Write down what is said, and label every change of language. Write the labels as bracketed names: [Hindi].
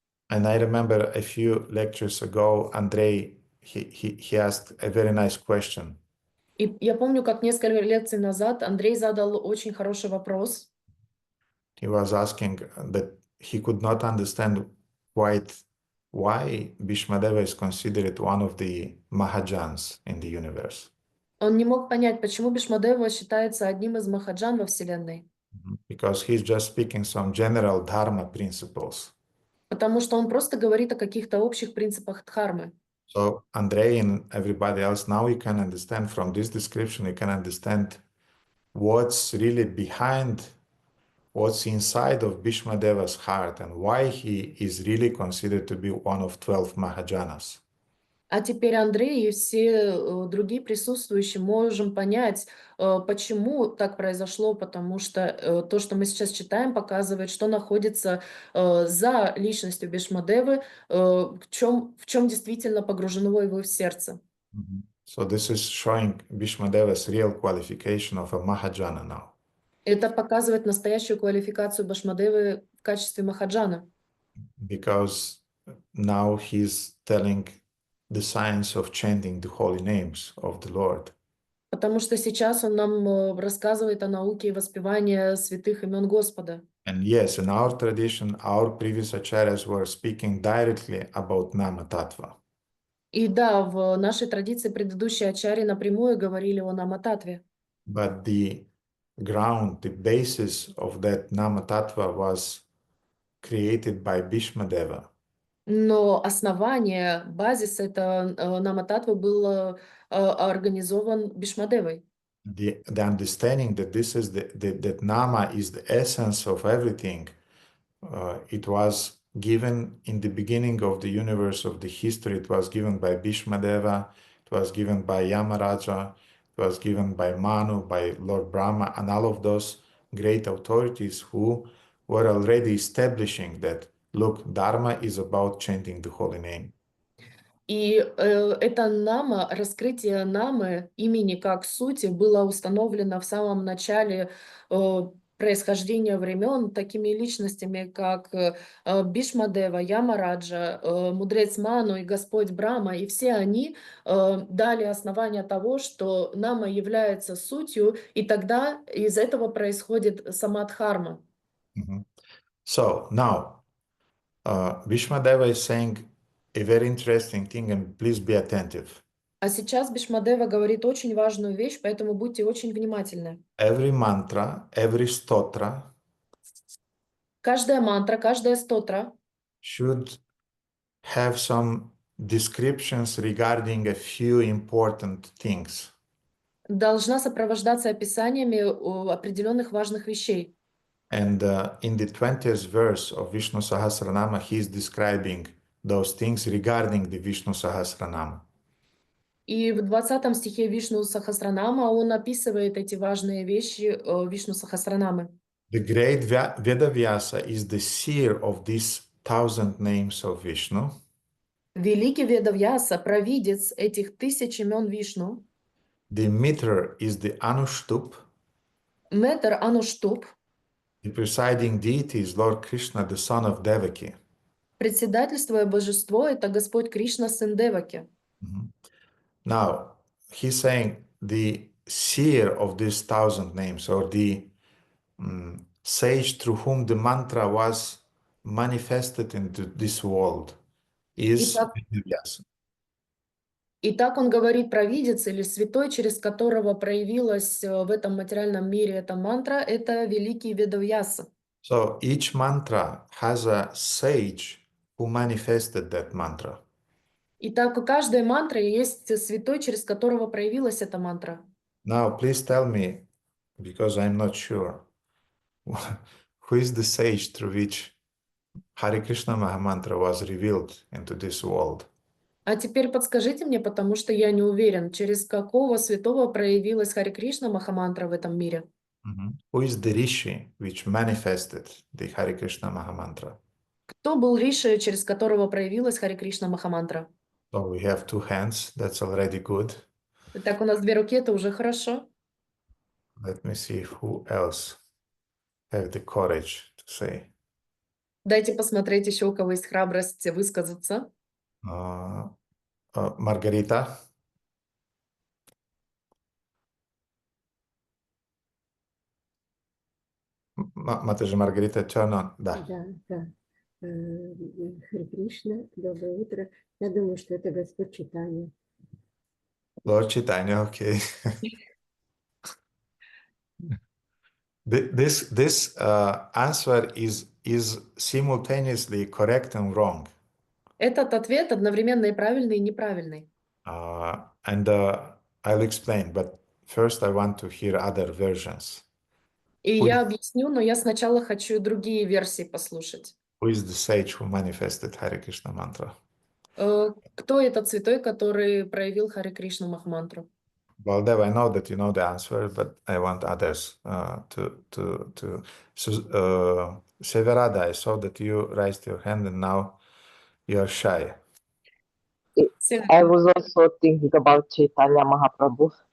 [English] And I remember a few lectures ago, Andrei, he asked a very nice question. [Russian] И я помню, как несколько лекций назад Андрей задал очень хороший вопрос. [English] he was asking that he could not understand quite why Bhīṣmadeva is considered one of the Mahajans in the universe. [Russian] Он не мог понять, почему Бhīṣmadeva считается одним из махаджан во Вселенной. [English] Because he's just speaking some general dharma principles. [Russian] Потому что он просто говорит о каких-то общих принципах дхармы. [English] So Andrei and everybody else, now you can understand from this description, you can understand what's really behind, what's inside of Bhīṣmadeva's heart and why he is really considered to be one of 12 Mahajanas. [Russian] А теперь Андрей и все другие присутствующие можем понять, почему так произошло, потому что то, что мы сейчас читаем, показывает, что находится за личностью Бhīṣmadevы, в чем действительно погружено его в сердце. [English] So this is showing Bhīṣmadeva's real qualification of a Mahajana now. [Russian] Это показывает настоящую квалификацию Бhīṣmadevы в качестве махаджана. [English] Because now he's telling the science of chanting the holy names of the Lord. [Russian] Потому что сейчас он нам рассказывает о науке воспевания святых имен Господа. [English] And yes, in our tradition, our previous acharyas were speaking directly about Nama Tattva. [Russian] И да, в нашей традиции предыдущие ачарьи напрямую говорили о Намататве. [English] But the ground, the basis of that Nama Tattva was created by Bhīṣmadeva. [Russian] Но основание, базис это Намататвы был организован Бhīṣmadevой. [English] The understanding that this is that Nama is the essence of everything, it was given in the beginning of the universe, of the history. It was given by Bhīṣmadeva, it was given by Yamaraja, it was given by Manu, by Lord Brahma, and all of those great authorities who were already establishing that, look, Dharma is about chanting the holy name. [Russian] И это нама, раскрытие намы, имени как сути, было установлено в самом начале происхождения времен такими личностями, как Бhīṣmadeva, Ямараджа, мудрец Ману и Господь Брахма. И все они дали основание того, что нама является сутью, и тогда из этого происходит сама дхарма. [English] So now, Bhīṣmadeva is saying a very interesting thing, and please be attentive. [Russian] А сейчас Бhīṣmadeva говорит очень важную вещь, поэтому будьте очень внимательны. [English] Every mantra, every stotra [Russian] Каждая мантра, каждая стотра [English] should have some descriptions regarding a few important things. [Russian] должна сопровождаться описаниями определенных важных вещей. [English] And in the 20th verse of Vishnu Sahasranama, he is describing those things regarding the Vishnu Sahasranama. [Russian] И в 20 стихе Вишну Сахасранама он описывает эти важные вещи Вишну Сахасранамы. [English] The great Vedavyasa is the seer of these 1000 names of Vishnu. [Russian] Великий Ведавьяса, провидец этих 1000 имен Вишну. [English] The meter is the Anushtup. [Russian] Метр Ануштуп. [English] The presiding deity is Lord Krishna, the son of Devaki. [Russian] Председательствуя божество — это Господь Кришна, сын Деваки. [English] Now, he's saying the seer of these 1000 names, or the sage through whom the mantra was manifested into this world, is Vedavyasa. [Russian] Итак, он говорит провидец или святой, через которого проявилась в этом материальном мире эта мантра, это великий Ведавьяса. [English] So each mantra has a sage who manifested that mantra. [Russian] Итак, у каждой мантры есть святой, через которого проявилась эта мантра. [English] Now, please tell me, because I'm not sure, who is the sage through which Hare Krishna Mahamantra was revealed into this world? [Russian] А теперь подскажите мне, потому что я не уверен, через какого святого проявилась Харе Кришна Махамантра в этом мире. [English] Who is the Rishi which manifested the Hare Krishna Mahamantra? [Russian] Кто был Риши, через которого проявилась Харе Кришна Махамантра? [English] So we have 2 hands, that's already good. [Russian] Итак, у нас 2 руки, это уже хорошо. [English] Let me see who else have the courage to say. [Russian] Дайте посмотреть еще, у кого есть храбрость высказаться. [English] Margarita. [Russian] Матежа Маргарита Черно, да. Да, да. Харе Кришна, доброе утро. Я думаю, что это Господь читания. [English] Lord Chaitanya, okay. This answer is simultaneously correct and wrong. [Russian] Этот ответ одновременно и правильный, и неправильный. [English] And I'll explain, but first I want to hear other versions. [Russian] И [English] Who [Russian] я [English] is- [Russian] объясню, но я сначала хочу другие версии послушать. [English] Who is the sage who manifested Hare Krishna mantra? [Russian] Кто этот святой, который проявил Харе Кришну Махамантру? [English] Baldev, I know that you know the answer, but I want others to. So, Severada, I saw that you raised your hand and now you are shy. I was also thinking about Chaitanya Mahaprabhu.